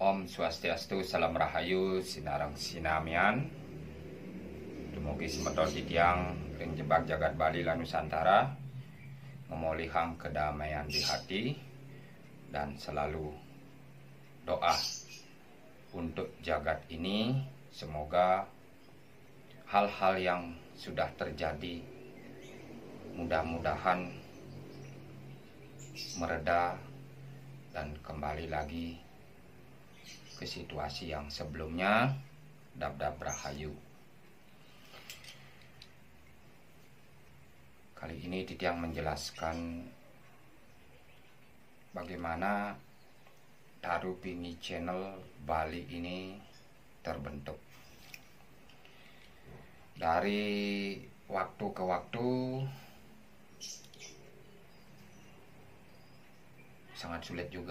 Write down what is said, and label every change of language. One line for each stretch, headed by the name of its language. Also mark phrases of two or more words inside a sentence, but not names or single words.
Balinese: Swastiastu, salam rahayu, sinarang sinamian. Dumugi semeton titiang ring jebak jagat Bali lan Nusantara, memolihang
Indonesian: kedamaian di hati, dan selalu doa untuk jagat ini. Semoga hal-hal yang sudah terjadi mudah-mudahan mereda dan kembali lagi ke situasi yang sebelumnya.
Balinese: Dab-dab rahayu.
Indonesian: Kali ini Titiang menjelaskan bagaimana Tarupini Channel Bali ini terbentuk. Dari waktu ke waktu sangat sulit juga.